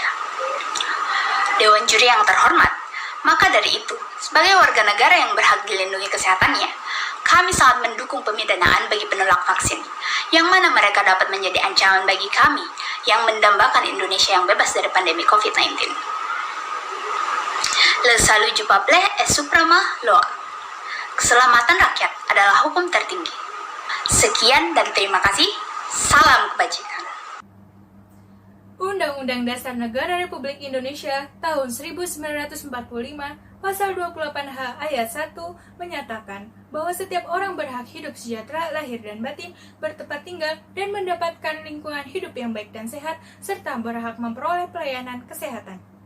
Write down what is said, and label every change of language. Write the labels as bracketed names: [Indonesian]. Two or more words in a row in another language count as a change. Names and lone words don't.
[Indonesian] Dewan Juri yang terhormat, maka dari itu, sebagai warga negara yang berhak dilindungi kesehatannya, kami sangat mendukung pemidanaan bagi penolak vaksin, yang mana mereka dapat menjadi ancaman bagi kami yang mendambakan Indonesia yang bebas dari pandemi COVID-19. [French] Le salut du peuple est suprême loi. [Indonesian] Keselamatan rakyat adalah hukum tertinggi. Sekian dan terima kasih. Salam kebajikan. Undang-Undang Dasar Negara Republik Indonesia tahun 1945 Pasal 28H ayat 1 menyatakan bahwa setiap orang berhak hidup sejahtera lahir dan batin, bertempat tinggal, dan mendapatkan lingkungan hidup yang baik dan sehat, serta berhak memperoleh pelayanan kesehatan.